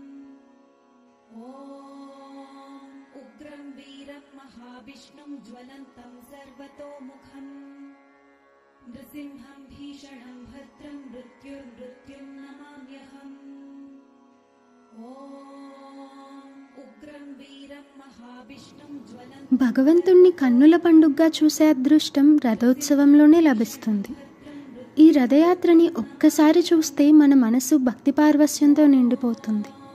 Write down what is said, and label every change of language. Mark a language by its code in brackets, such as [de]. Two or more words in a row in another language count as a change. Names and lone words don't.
[sa] ॐ उग्रं वीरं महाविष्णुं ज्वलन्तं सर्वतोमुखं नृसिंहं भीषणं भद्रं मृत्युर्मृत्युं नमाम्यहम् ॐ उग्रं वीरं महाविष्णुं ज्वलन्तं. [te] భగవంతుణ్ణి కన్నుల పండుగగా చూసే అదృష్టం రథోత్సవంలోనే లభిస్తుంది. ఈ రథయాత్రని ఒక్కసారి చూస్తే మన మనసు భక్తి పార్వస్యంతో నిండిపోతుంది.